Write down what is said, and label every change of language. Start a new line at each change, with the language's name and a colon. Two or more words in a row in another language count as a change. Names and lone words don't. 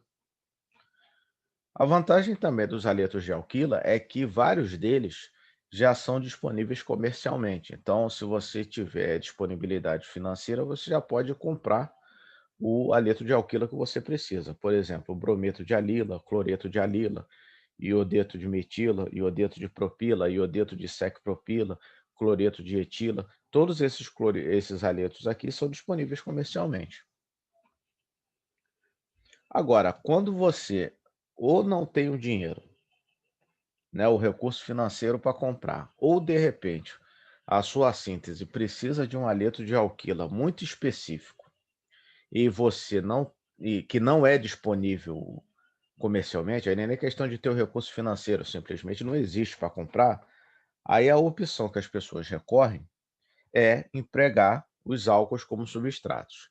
Portuguese: A vantagem também dos haletos de alquila é que vários deles já são disponíveis comercialmente. Então, se você tiver disponibilidade financeira, você já pode comprar o haleto de alquila que você precisa. Por exemplo, o brometo de alila, cloreto de alila, iodeto de metila, iodeto de propila, iodeto de secpropila, cloreto de etila. Todos esses haletos aqui são disponíveis comercialmente. Agora, quando você ou não tem o dinheiro, né, o recurso financeiro para comprar, ou de repente a sua síntese precisa de um haleto de alquila muito específico e você não e que não é disponível comercialmente, aí nem é questão de ter o recurso financeiro, simplesmente não existe para comprar, aí a opção que as pessoas recorrem é empregar os álcools como substratos.